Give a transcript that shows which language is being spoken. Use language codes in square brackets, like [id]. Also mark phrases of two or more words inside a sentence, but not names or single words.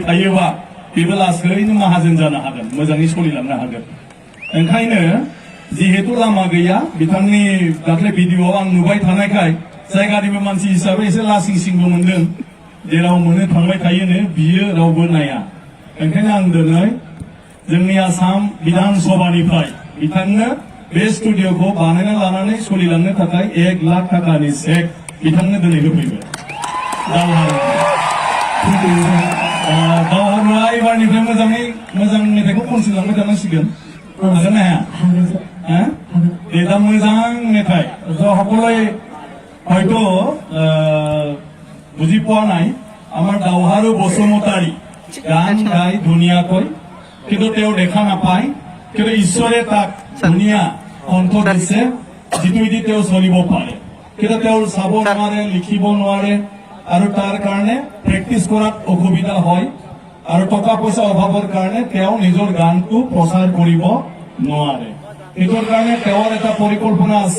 [brx] थायोबा बेबो लासैनो माहाजोन जानो हागोन मोजाङै सोलिलांनो हागोन ओंखायनो जिहेतु लामा गैया बिथांनि दाख्लै भिडिअआव आं नुबाय थानायखाय जायगानिबो मानसि हिसाबै एसे लासिं सिंबो मोनदों जेराव मोनो थांबाय थायोनो बियो रावबो नाया ओंखायनो आं दिनै जोंनि आसाम बिधान सभानिफ्राय बिथांनो बे स्टुडिअखौ बानायना लानानै सोलिलांनो थाखाय 1 लाख थाखानि चेक बिथांनो दिनै होफैबाय दावहारुआ एबारनिफ्राय मोजां मेथाइखौ खनसिलांबाय थानांसिगोन हागोन ना हाया दे दा मोजां मेथाइ [as] সকলে হয়তো বুজি পোৱা নাই আমাৰ দাওহাৰু বসুমতাৰী গান গাই ধুনীয়াকৈ কিন্তু তেওঁ দেখা নাপায় কিন্তু ঈশ্বৰে তাক ধুনীয়া কণ্ঠ দিছে যিটোৱেদি তেওঁ চলিব পাৰে কিন্তু তেওঁ চাব নোৱাৰে লিখিব নোৱাৰে আৰু তাৰ কাৰণে প্ৰেক্টিচ কৰাত অসুবিধা হয় আৰু টকা পইচা অভাৱৰ কাৰণে তেওঁ নিজৰ গানটো প্ৰচাৰ কৰিব নোৱাৰে এইটোৰ কাৰণে তেওঁৰ এটা পৰিকল্পনা আছে